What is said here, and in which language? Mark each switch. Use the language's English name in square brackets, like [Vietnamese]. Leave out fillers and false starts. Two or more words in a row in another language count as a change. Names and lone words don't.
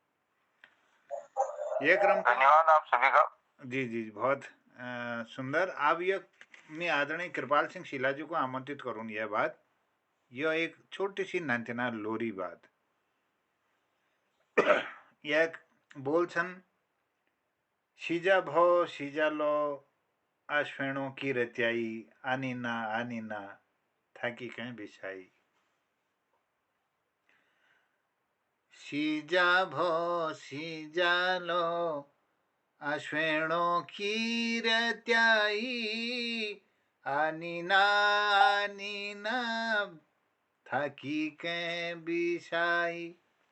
[Hindi] ये क्रम धन्यवाद आप सभी का। जी जी बहुत सुंदर। अब ये मैं आदरणीय कृपाल सिंह शिला जी को आमंत्रित करूँ यह बात, यह एक छोटी सी नंतना लोरी बात यह बोल छन [Garhwali] सीजा भो सीजा लो आश्वेणों की रत्याई आनी ना थाकी कहीं बिछाई। सीजा भो सीजा लो आश्वेणों की रत्याई आनी ना थाकी कहीं बिछाई।